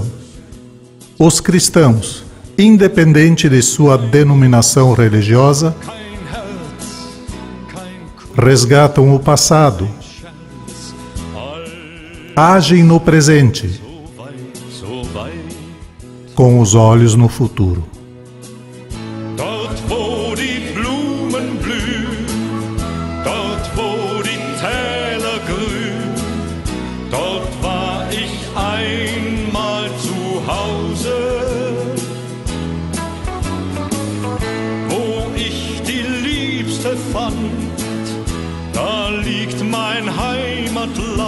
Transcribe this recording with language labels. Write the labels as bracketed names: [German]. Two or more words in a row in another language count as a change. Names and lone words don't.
[Portuguese] Os cristãos, independente de sua denominação religiosa, resgatam o passado, agem no presente, com os olhos no futuro. [German] Dort wo die Blumen blühen, dort wo die Täler grün, dort war ich einmal zu Hause, wo ich die Liebste fand, da liegt mein Heimatland.